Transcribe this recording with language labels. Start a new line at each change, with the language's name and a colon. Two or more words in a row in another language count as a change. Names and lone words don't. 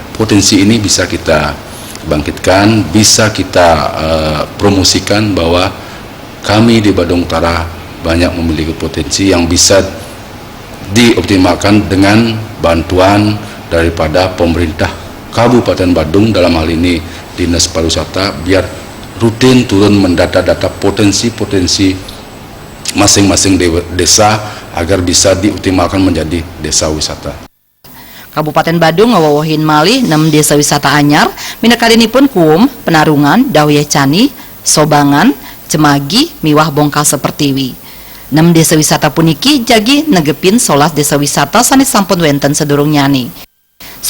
Indonesian: Potensi ini bisa kita bangkitkan, bisa kita promosikan bahwa kami di Badung Utara banyak memiliki potensi yang bisa dioptimalkan dengan bantuan daripada pemerintah Kabupaten Badung, dalam hal ini Dinas Pariwisata, biar rutin turun mendata-data potensi-potensi masing-masing desa agar bisa dioptimalkan menjadi desa wisata.
Balinese: Kabupaten Badung ngawawahin malih 6 desa wisata anyar, minakarinipun Kuum, Penarungan, Dawiyah Cani, Sobangan, Cemagi, Miwah Bongkal Sepertiwi. 6 desa wisata puniki jagi negepin 11 desa wisata sanes sampun wenten sedurung nyani.